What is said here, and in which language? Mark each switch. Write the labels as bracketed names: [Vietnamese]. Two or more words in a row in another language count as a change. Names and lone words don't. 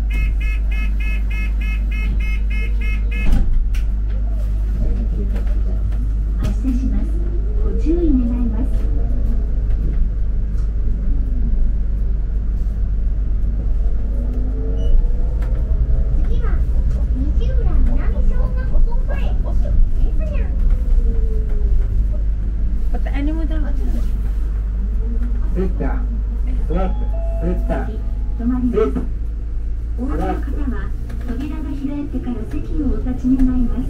[Japanese] 発車します。ご注意願います。次は西浦南小学校前ですにゃん。 [Filipino] Pataan mo daw. [English] Sit down. Sit. Sit down. [Japanese] 止まります。 [English] Sit. [Japanese] お降りの方は扉が開いてから席をお立ち願います。